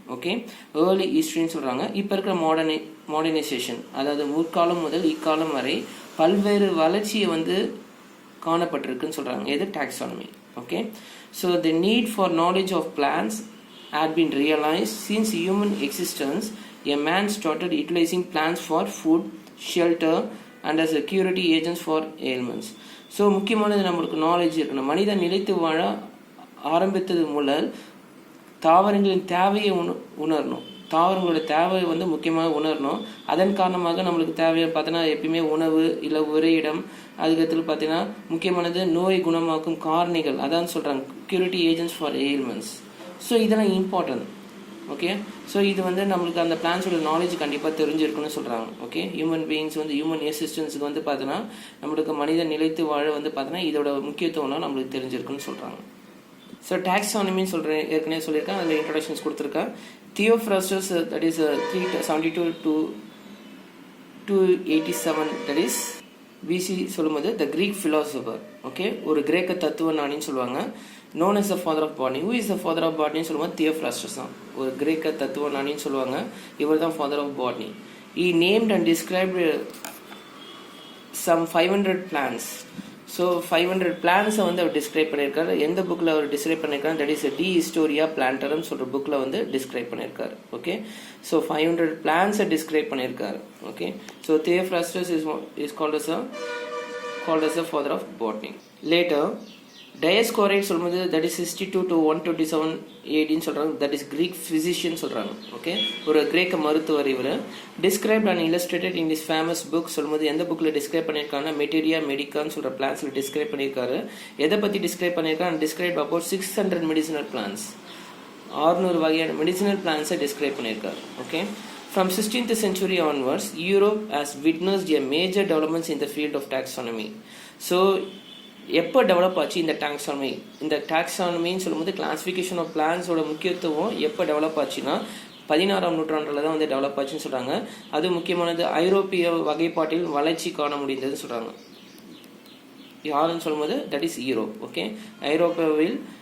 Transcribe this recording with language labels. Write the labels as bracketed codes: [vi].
[ta] Okay, early ஹிஸ்ட்ரின்னு சொல்கிறாங்க. இப்போ இருக்கிற மாடர்னைசேஷன், அதாவது முற்காலம் முதல் இக்காலம் வரை பல்வேறு வளர்ச்சியை வந்து காணப்பட்டிருக்குன்னு சொல்கிறாங்க. எது taxonomy. [en] Okay, so the need for knowledge of plants had been realized since human existence. A man started utilizing plants for food, shelter and as security agents for ailments. [ta] So முக்கியமானது நம்மளுக்கு நாலேஜ் இருக்கணும். மனிதன் நிலைத்து வாழ ஆரம்பித்தது முதல் தாவரங்களின் தேவையை உணரணும். தாவரங்களோட தேவை வந்து முக்கியமாக உணரணும். அதன் காரணமாக நம்மளுக்கு தேவையை பார்த்தீங்கன்னா எப்பயுமே உணவு இல்லை உறையிடம், அதுக்கடுத்து பார்த்தீங்கன்னா முக்கியமானது நோய் குணமாக்கும் காரணிகள், அதான் சொல்கிறாங்க [en] Security agents for ailments. [ta] ஸோ இதெல்லாம் இம்பார்ட்டன்ட். ஓகே, ஸோ இது வந்து நம்மளுக்கு அந்த பிளான்ஸோட நாலேஜ் கண்டிப்பாக தெரிஞ்சிருக்குன்னு சொல்கிறாங்க. ஓகே, ஹியூமன் பீயிங்ஸ் வந்து ஹியூமன் எக்ஸிஸ்டன்ஸுக்கு வந்து பார்த்தீங்கன்னா நம்மளுக்கு மனிதன் நிலைத்து வாழ வந்து பார்த்தீங்கன்னா இதோட முக்கியத்துவம்லாம் நம்மளுக்கு தெரிஞ்சிருக்குன்னு சொல்கிறாங்க. ஸோ டாக்ஸானமின்னு சொல்கிறேன், ஏற்கனவே சொல்லியிருக்கேன், அதில் இன்ட்ரடக்ஷன்ஸ் கொடுத்துருக்கேன். [en] Theophrastus, that is 372 to 287, that is BC சொல்லும்போது the Greek philosopher. [ta] ஓகே, ஒரு கிரேக்க தத்துவ ஞானின்னு சொல்லுவாங்க. [en] known as the father of botany. who is the father of botany [ta] சொல்லும்போது Theophrastus தான், ஒரு கிரேக்க தத்துவ ஞானின்னு சொல்லுவாங்க. இவர் தான் [en] father of botany. he named and described some 500 plants. [ta] So 500 பிளான்ஸை வந்து அவர் டிஸ்கிரைப் பண்ணியிருக்காரு. எந்த புக்கில் அவர் டிஸ்கிரைப் பண்ணியிருக்காரு, தட் இஸ் டி ஹிஸ்டோரியா பிளான்டர்னு சொல்கிற புக்கில் வந்து டிஸ்கிரைப் பண்ணியிருக்காரு. ஓகே, ஸோ 500 பிளான்ஸை டிஸ்கிரைப் பண்ணியிருக்காரு. [en] Okay, so Theophrastus is called as the father of botany. Later Dioscoride சொல்லும்போது that is 62 to 127 ADன்னு சொல்கிறாங்க. That is Greek physician [ta] சொல்கிறாங்க. ஓகே, ஒரு கிரேக்க மருத்துவர். இவர் [en] described and illustrated in is famous book [ta] சொல்லும்போது எந்த புக்கில் டிஸ்கிரைப் பண்ணியிருக்காங்கன்னா மெட்டீரியா மெடிக்கான்னு சொல்கிற பிளான்ஸில் டிஸ்கிரைப் பண்ணியிருக்காரு. எதை பற்றி டிஸ்கிரைப் பண்ணியிருக்காரு, [en] describe about 600 medicinal plants, [ta] 600 வகையான மெடிசினல் பிளான்ஸை டிஸ்கிரைப் பண்ணியிருக்காரு. [en] Okay, from 16th century onwards Europe has witnessed a major developments in the field of taxonomy. [ta] So எப்போ டெவலப் ஆச்சு இந்த டாக்ஸானமி? இந்த டாக்ஸானமின்னு சொல்லும்போது கிளாசிஃபிகேஷன் ஆஃப் பிளான்ஸோட முக்கியத்துவம் எப்போ டெவலப் ஆச்சுன்னா 16ஆம் நூற்றாண்டில் தான் வந்து டெவலப் ஆச்சுன்னு சொல்கிறாங்க. அது முக்கியமானது ஐரோப்பிய வகைப்பாட்டில் வளர்ச்சி காண முடிந்ததுன்னு சொல்கிறாங்க. யாருன்னு சொல்லும்போது தட் இஸ் யூரோப். ஓகே, ஐரோப்பாவில்